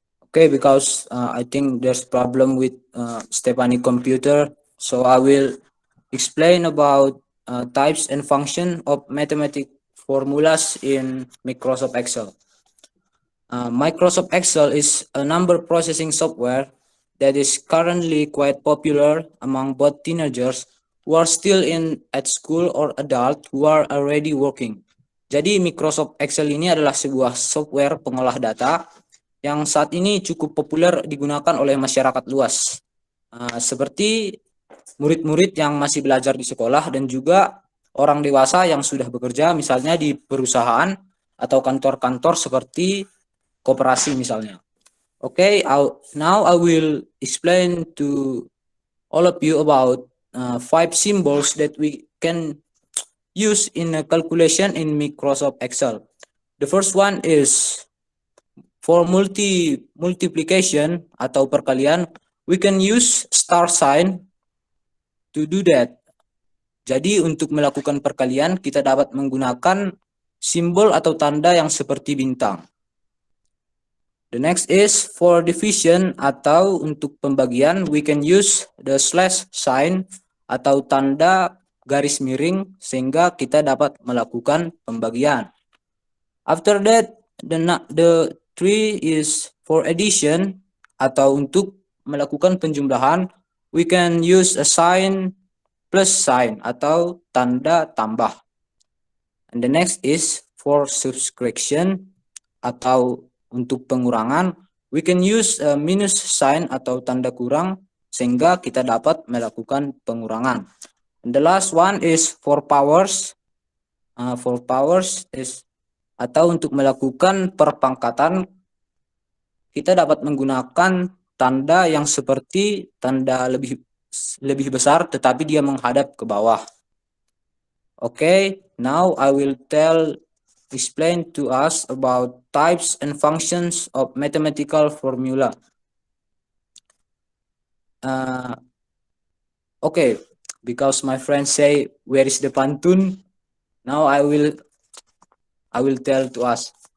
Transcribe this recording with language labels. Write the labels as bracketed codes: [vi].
[en] Okay, because I think there's problem with Stephanie computer, so I will explain about types and function of mathematic formulas in Microsoft Excel. Microsoft Excel is a number processing software that is currently quite popular among both teenagers who are still at school or adult who are already working. [id] Jadi Microsoft Excel ini adalah sebuah software pengolah data yang saat ini cukup populer digunakan oleh masyarakat luas. Seperti murid-murid yang masih belajar di sekolah dan juga orang dewasa yang sudah bekerja misalnya di perusahaan atau kantor-kantor seperti koperasi misalnya. [en] Okay, now I will explain to all of you about 5 symbols that we can use in a calculation in Microsoft Excel. The first one is for multiplication [id] atau perkalian, [en] we can use star sign to do that. [id] Jadi untuk melakukan perkalian kita dapat menggunakan simbol atau tanda yang seperti bintang. [en] The next is for division [id] atau untuk pembagian, [en] we can use the slash sign [id] atau tanda garis miring sehingga kita dapat melakukan pembagian. [en] After that, the 3 is for addition [id] atau untuk melakukan penjumlahan. [en] We can use a sign plus sign [id] atau tanda tambah. [en] And the next is for subtraction [id] atau untuk pengurangan. [en] We can use a minus sign [id] atau tanda kurang sehingga kita dapat melakukan pengurangan. [en] And the last one is for powers. For powers is [id] atau untuk melakukan perpangkatan, kita dapat menggunakan tanda yang seperti tanda lebih besar tetapi dia menghadap ke bawah. [en] Okay, now I will explain to us about types and functions of mathematical formula. Okay, because my friends say where is the pantun, now I will tell to us.